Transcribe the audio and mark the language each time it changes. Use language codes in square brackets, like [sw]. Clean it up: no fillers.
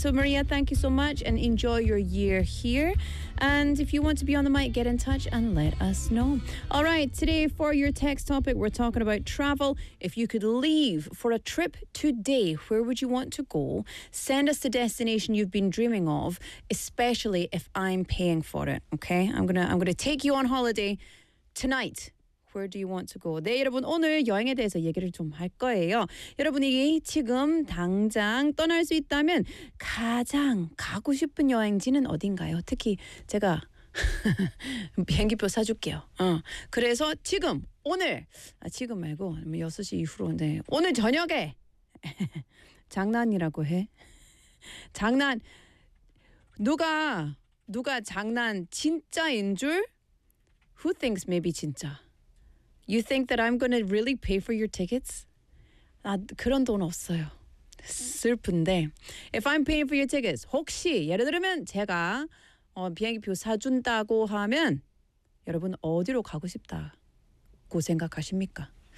[en] So Maria, thank you so much and enjoy your year here. And if you want to be on the mic, get in touch and let us know. All right, today for your text topic, we're talking about travel. If you could leave for a trip today, where would you want to go? Send us the destination you've been dreaming of, especially if I'm paying for it, okay? I'm gonna take you on holiday tonight. Where do you want to go? [ko] 네, 여러분 오늘 여행에 대해서 얘기를 좀 할 거예요. 여러분이 지금 당장 떠날 수 있다면 가장 가고 싶은 여행지는 어딘가요? 특히 제가 비행기표 사줄게요. 그래서 지금 오늘, 지금 말고 6시 이후로, 네, 오늘 저녁에 장난이라고 해. 장난, 누가 장난 진짜인 줄? [en] Who thinks maybe [ko] 진짜? [en] You think that I'm going to really pay for your tickets? [ko] 나 그런 돈 없어요. 슬픈데. [en] If I'm paying for your tickets, [ko] 혹시 예를 들면 제가 비행기표 사준다고 하면 여러분 어디로 가고 싶다고 생각하십니까?